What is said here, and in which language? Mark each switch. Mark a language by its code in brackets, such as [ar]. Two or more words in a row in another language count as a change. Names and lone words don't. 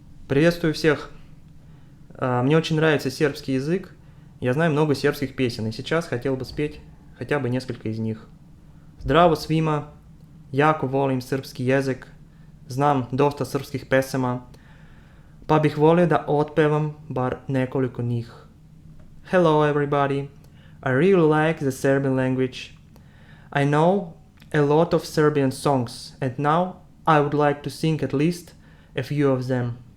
[ru] Приветствую всех. Мне очень нравится сербский язык. Я знаю много сербских песен, и сейчас хотел бы спеть хотя бы несколько из них. [sr] Zdravo svima, jako volim srpski jezik, znam dosta srpskih pesama, pa bih volio da otpevam bar nekoliko njih. [en] Hello everybody, I really like the Serbian language. I know a lot of Serbian songs, and now I would like to sing at least a few of them.